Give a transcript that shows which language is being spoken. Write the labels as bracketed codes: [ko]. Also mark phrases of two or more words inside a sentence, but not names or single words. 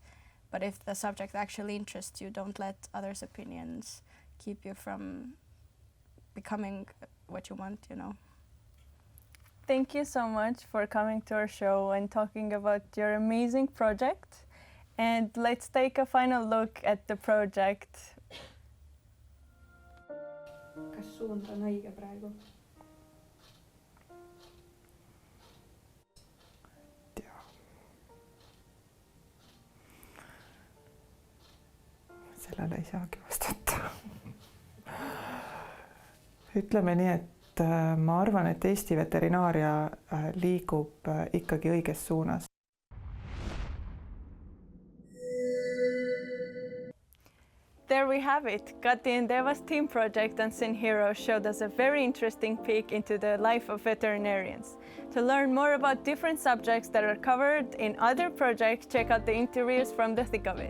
[en] But if the subject actually interests you, don't let others' opinions keep you from becoming what you want, you know. Thank you so much for coming to our show and talking about your amazing project. And let's take a final look at the project. [et] Kas suunta on õige praegu? Sellele ei saagi vastata. Ütleme nii, et ma arvan, et Eesti veterinaaria liigub ikkagi õiges suunas. [en] There we have it. Kati and Eva's team project Unseen Heroes showed us a very interesting peek into the life of veterinarians. To learn more about different subjects that are covered in other projects, check out the interviews from the thick of it.